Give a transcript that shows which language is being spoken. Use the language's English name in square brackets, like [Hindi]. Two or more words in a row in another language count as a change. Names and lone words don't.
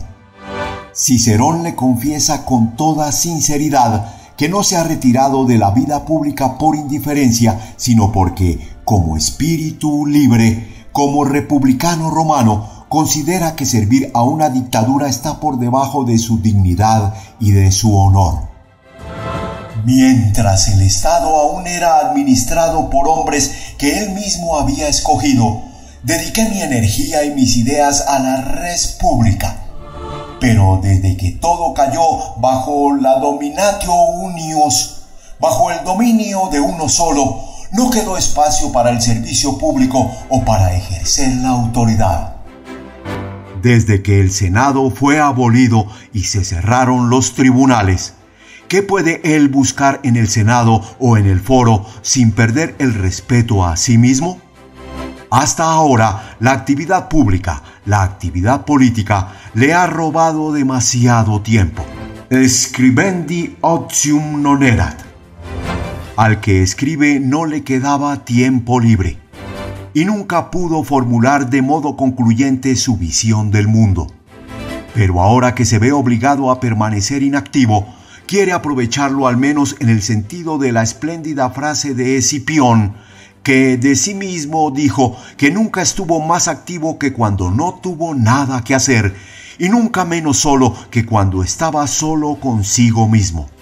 [Spanish] Cicerón le confiesa con toda sinceridad que no se ha retirado de la vida pública por indiferencia, sino porque, como espíritu libre, como republicano romano, considera que servir a una dictadura está por debajo de su dignidad y de su honor. Mientras el Estado aún era administrado por hombres que él mismo había escogido, dediqué mi energía y mis ideas a la [Latin] res pública. [Spanish] Pero desde que todo cayó bajo la [Latin] dominatio unius, [Spanish] bajo el dominio de uno solo, no quedó espacio para el servicio público o para ejercer la autoridad. Desde que el Senado fue abolido y se cerraron los tribunales, ¿qué puede él buscar en el Senado o en el foro sin perder el respeto a sí mismo? Hasta ahora, la actividad pública, la actividad política, le ha robado demasiado tiempo. [Latin] Scribendi otium non erat. [Spanish] Al que escribe no le quedaba tiempo libre, y nunca pudo formular de modo concluyente su visión del mundo. Pero ahora que se ve obligado a permanecer inactivo, quiere aprovecharlo al menos en el sentido de la espléndida frase de Escipión, que de sí mismo dijo que nunca estuvo más activo que cuando no tuvo nada que hacer, y nunca menos solo que cuando estaba solo consigo mismo.